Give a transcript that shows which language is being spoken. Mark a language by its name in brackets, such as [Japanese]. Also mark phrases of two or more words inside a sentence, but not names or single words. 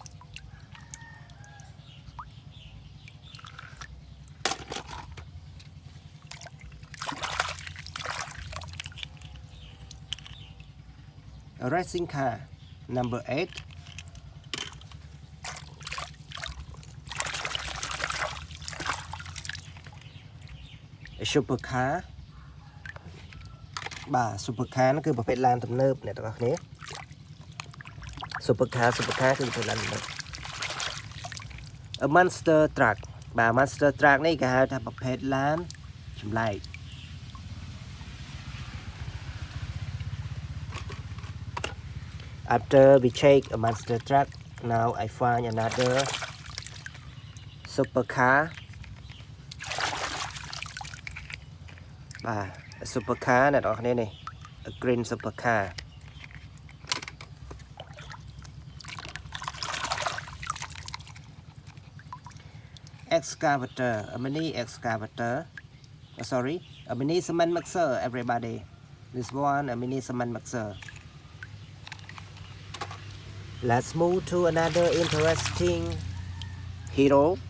[English] A racing car, number 8. A supercar. [Khmer] បាទ supercar ហ្នឹងគឺប្រភេទឡានទំនើបអ្នកទាំងអស់គ្នា supercar គឺប្រភេទឡានទំនើប [English] A monster truck [Khmer] បាទ monster truck នេះគេហៅថាប្រភេទឡានចម្លែក [English] After we check a monster truck, now I find another supercar. A supercar [Khmer] អ្នកនរគ្នានេះ [English] a green supercar. Excavator, a mini excavator. Sorry, a mini cement mixer, everybody. This one, a mini cement mixer. Let's move to another interesting hero.